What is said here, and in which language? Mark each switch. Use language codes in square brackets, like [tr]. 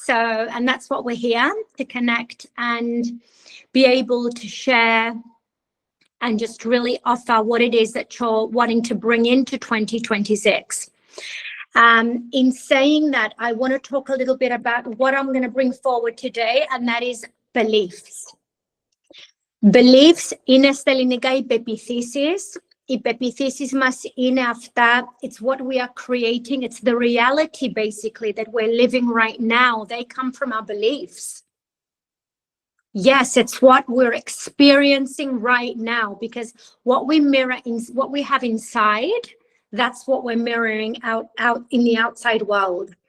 [en] So, and that's what we're here to connect and be able to share and just really offer what it is that you're wanting to bring into 2026. In saying that, I want to talk a little bit about what I'm going to bring forward today, and that is beliefs. [el] Beliefs είναι στα ελληνικά οι πεποιθήσεις. Οι πεποιθήσεις μας είναι αυτά. [en] It's what we are creating. It's the reality, basically, that we're living right now. They come from our beliefs. Yes, it's what we're experiencing right now because what we mirror, what we have inside, that's what we're mirroring out in the outside world.